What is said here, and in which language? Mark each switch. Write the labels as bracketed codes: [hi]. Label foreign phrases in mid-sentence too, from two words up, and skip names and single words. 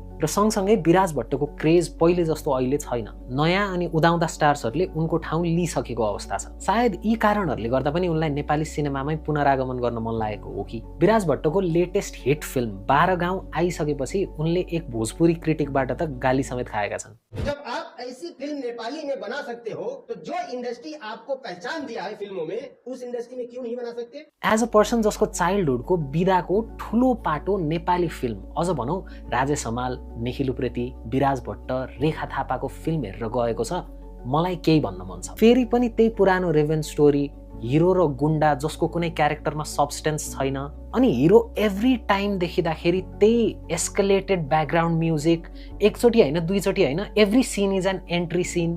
[ne] र सँगसँगै विराज भट्टको क्रेज पहिले जस्तो अहिले छैन। नयाँ अनि उदाउँदा स्टार्सहरूले उनको ठाउँ लिइसकेको अवस्था छ। सायद यी कारणहरूले गर्दा पनि उनलाई नेपाली सिनेमामै पुनरागमन गर्न मन लागेको हो कि? विराज भट्टको [en] latest hit film [ne] 12 गाउँ आइसकेपछि उनले एक भोजपुरी क्रिटिकबाट त गाली समेत खाएका छन्। [hi] जब आप ऐसी फिल्म नेपाली में बना सकते हो तो जो इंडस्ट्री आपको पहचान दिया है फिल्मों में, उस इंडस्ट्री में क्यों नहीं बना सकते? [en] as a person [ne] जसको चाइल्डहुडको बिदाको ठुलो पाटो नेपाली फिल्म, अझ भनौँ राजेश हमाल, निखिल उप्रेती, विराज भट्ट, रेखा थापाको फिल्म हेरेर गएको छ, मलाई केही भन्न मन छ। फेरि पनि त्यही पुरानो [en] revenge story, [ne] हिरो र गुण्डा जसको कुनै क्यारेक्टरमा सब्सटेन्स छैन अनि हिरो [en] every time [ne] देखिँदाखेरि त्यही [en] escalated background music, [ne] एकचोटि होइन दुईचोटि होइन, [en] every scene is an entry scene.